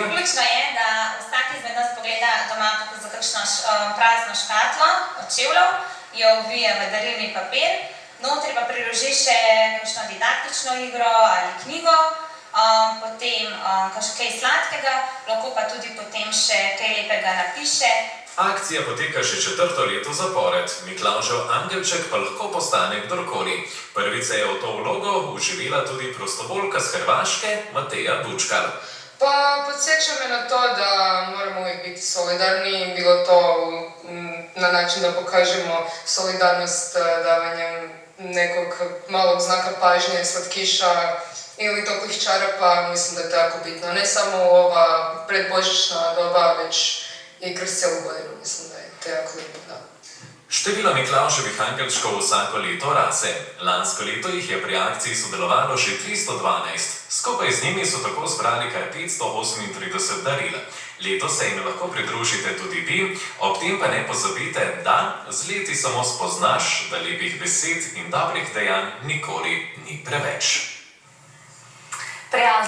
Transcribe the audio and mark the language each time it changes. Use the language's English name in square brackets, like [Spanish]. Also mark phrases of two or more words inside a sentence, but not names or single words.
[Slovenian] Ključno je, da vsak izmed nas pogleda doma za kakšno prazno škatlo od čevljev, jo ovije v darilni papir, notri pa priloži še kakšno didaktično igro ali knjigo, potem kaj sladkega, lahko pa tudi potem še kaj lepega napiše. Akcija poteka že 4. leto zapored. Miklavžev angelček pa lahko postane kdorkoli. Prvič se je v to vlogo vživela tudi prostovoljka z Hrvaške, Mateja Bučkar. [Croatian] Pa podsjeća me na to da moramo uvijek biti solidarni, bilo to na način da pokažemo solidarnost davanjem nekog malog znaka pažnje, slatkiša ili toplih čarapa, mislim da je to jako bitno. Ne samo u ova predbožićna doba, već i kroz cijelu godinu, mislim da je to jako lijepo, da. [Slovenian] Število Miklavževih angelčkov vsako leto raste. Lansko leto jih je pri akciji sodelovalo že 312. Skupaj z njimi so tako zbrali kar 538 daril. Letos se jim lahko pridružite tudi vi, ob tem pa ne pozabite, da z leti samo spoznaš, da lepih besed in dobrih dejanj nikoli ni preveč.